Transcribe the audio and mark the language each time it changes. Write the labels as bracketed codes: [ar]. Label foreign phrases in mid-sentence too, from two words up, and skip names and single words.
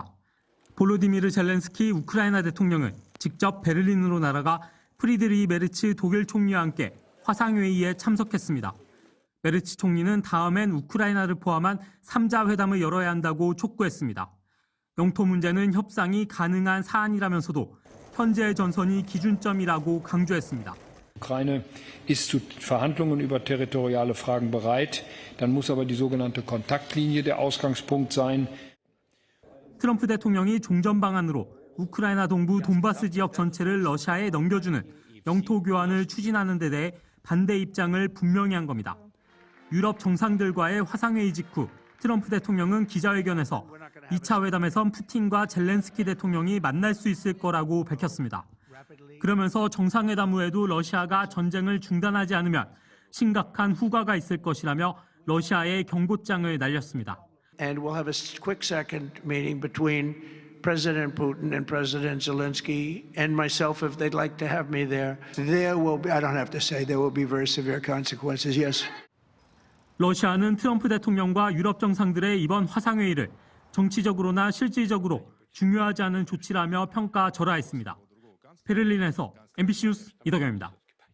[ko] 볼로디미르 젤렌스키 우크라이나 대통령은 직접 베를린으로 날아가 프리드리히 메르츠 독일 총리와 함께 화상회의에 참석했습니다. 메르츠 총리는 다음엔 우크라이나를 포함한 3자 회담을 열어야 한다고 촉구했습니다. 영토 문제는 협상이 가능한 사안이라면서도 현재의 전선이 기준점이라고 강조했습니다. [de] Ukraine ist zu Verhandlungen über territoriale Fragen bereit. Dann muss aber die sogenannte Kontaktlinie der Ausgangspunkt sein. [ko] 트럼프 대통령이 종전 방안으로 우크라이나 동부 돈바스 지역 전체를 러시아에 넘겨주는 영토 교환을 추진하는 데 대해 반대 입장을 분명히 한 겁니다. 유럽 정상들과의 화상회의 직후 트럼프 대통령은 기자회견에서 2차 회담에선 푸틴과 젤렌스키 대통령이 만날 수 있을 거라고 밝혔습니다. 그러면서 정상회담 후에도 러시아가 전쟁을 중단하지 않으면 심각한 후과가 있을 것이라며 러시아에 경고장을 날렸습니다. [en] And we'll have a quick second meeting between President Putin and President Zelensky and myself if they'd like to have me there. There will be, I don't have to say, there will be very severe consequences, yes. [ko] 러시아는 트럼프 대통령과 유럽 정상들의 이번 화상회의를 정치적으로나 실질적으로 중요하지 않은 조치라며 평가절하했습니다. 베를린에서 MBC 뉴스 이덕영입니다.